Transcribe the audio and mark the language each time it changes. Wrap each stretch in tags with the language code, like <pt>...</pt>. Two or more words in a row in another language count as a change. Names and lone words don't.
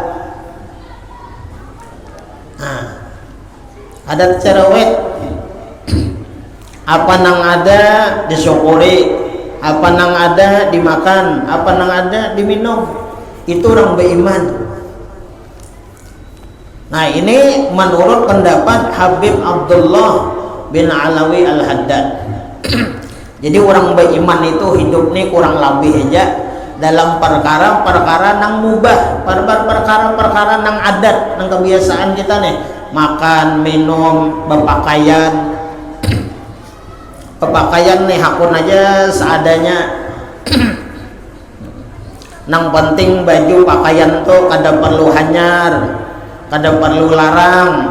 <bjn>Nah, ada cerewet, apa nang ada disyukuri, apa nang ada dimakan, apa nang ada diminum. Itu orang beriman. Nah ini menurut pendapat Habib Abdullah bin Alawi Al-Haddad. Jadi orang beriman itu hidup nih kurang lebih aja dalam perkara-perkara nang mubah, perkara-perkara nang adat, nang kebiasaan kita nih, makan, minum, berpakaian. Pepakaian nih hakun aja seadanya. Nang penting baju pakaian tuh kada perlu hanyar, kada perlu larang.</bjn>